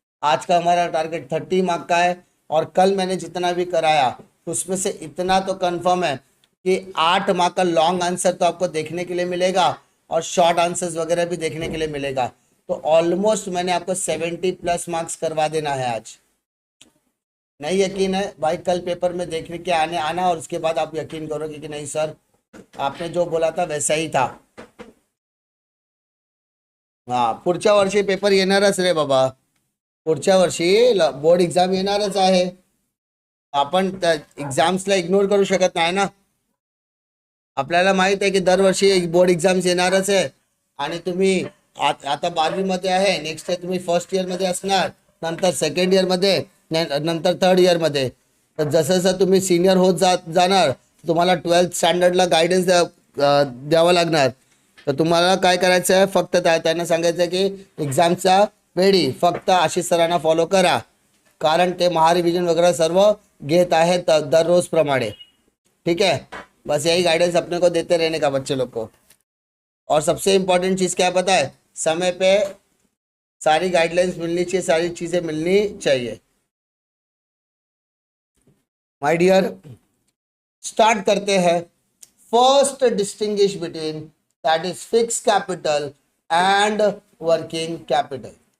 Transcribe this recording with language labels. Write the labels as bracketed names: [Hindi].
[Hindi] आज का हमारा टारगेट 30 मार्क का है। और कल मैंने जितना भी कराया उसमें से इतना तो कंफर्म है कि 8 मार्क का लॉन्ग आंसर तो आपको देखने के लिए मिलेगा और शॉर्ट आंसर्स वगैरह भी देखने के लिए मिलेगा। तो ऑलमोस्ट मैंने आपको 70+ मार्क्स करवा देना है आज। नहीं यकीन है भाई, कल पेपर में देखने के आना और उसके बाद आप यकीन करोगे कि नहीं सर आपने जो बोला था वैसा ही था। [Marathi] हा, पुढच्या वर्षी पेपर येणारच रे बाबा। पुढच्या वर्षी बोर्ड एग्जाम येणारच आहे। आपण एक्झाम्सला इग्नोर करू शकत नाही ना। आपल्याला माहित आहे की दरवर्षी बोर्ड एक्झाम्स येणारच आहे। आणि तुम्ही आता 12वी मध्ये आहे, नेक्स्ट इयर तुम्ही फर्स्ट इयर मध्ये असणार, नंतर सेकंड इयर मध्ये, नंतर थर्ड इयर मध्ये। तर जसं जसं तुम्ही सिनियर होत जाणार तुम्हाला 12th स्टँडर्डला गायडन्स द्यावं लागणार। तर तुम्हाला काय करायचं आहे, फक्त त्यांना सांगायचं आहे की एक्झामच्या वेळी फक्त आशिष सरांना फॉलो करा, कारण ते महारिविजन वगैरह सर्व घेत आहेत दररोज प्रमाणे। [Hindi] ठीक है, बस यही गाइडेंस अपने को देते रहने का बच्चे लोग को। और सबसे इम्पोर्टेंट चीज़ क्या है पता है, समय पे सारी गाइडलाइंस मिलनी चाहिए, सारी चीज़ें मिलनी चाहिए। [English] my dear, start [Hindi] करते हैं। [English] First distinguish between that is fix capital and working capital.